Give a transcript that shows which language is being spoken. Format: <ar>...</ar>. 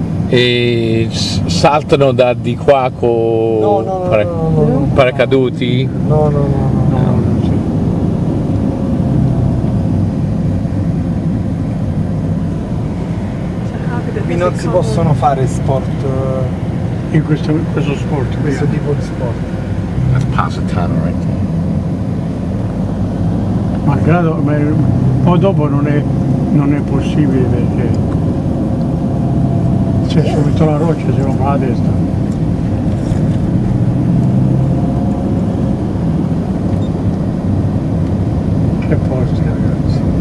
<it>E saltano da di qua con No. paracaduti? No. Qui non si possono fare sport, In questo sport qui. questo tipo di sport.</it> <en>That's Positano right there.</en> <it>Malgrado, ma poi dopo non è possibile perché c'è subito la roccia, si va a destra. Che posti ragazzi.</it>